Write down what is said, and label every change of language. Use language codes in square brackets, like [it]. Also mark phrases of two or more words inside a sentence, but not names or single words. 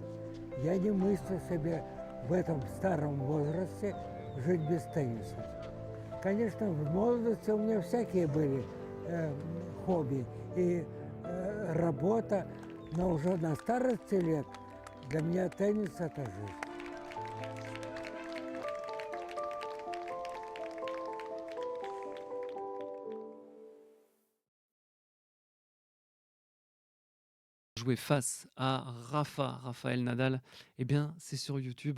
[ru] Я не мыслю себе в этом старом возрасте жить без тенниса. Конечно, в молодости у меня всякие были хобби и работа, но уже на старости лет для меня теннис – это жизнь. [fr] Jouer face à Raphaël Nadal, eh bien, c'est sur YouTube.